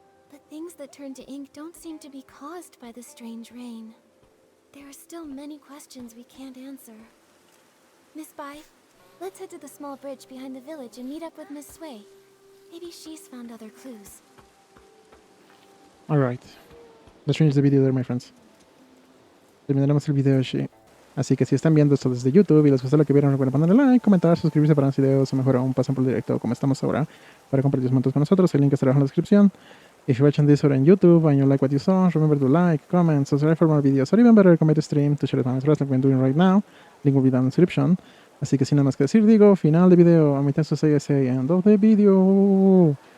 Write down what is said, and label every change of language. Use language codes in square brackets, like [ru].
[en] But things that turn to ink don't seem to be caused by the strange rain. There are still many questions we can't answer. Miss Bai, let's head to the small bridge behind the village and meet up with Miss Sui. Maybe she's found other clues. Alright. Let's change the video there, my friends. [es] Terminaremos el video así. Así que si están viendo esto desde YouTube y les gustó lo que vieron, recuerden ponerle like, comentar, suscribirse para más videos o mejor aún pasen por el directo como estamos ahora para compartir sus momentos con nosotros. El link estará en la descripción. [en] If you're watching this on YouTube and you like what you saw, remember to like, comment, subscribe for more videos, or even better, recommend the stream to share it with friends like we're doing right now. Link will be down in the description. [es] Así que sin nada más que decir, digo, final de video, a mi tenso say, [en] end of the video.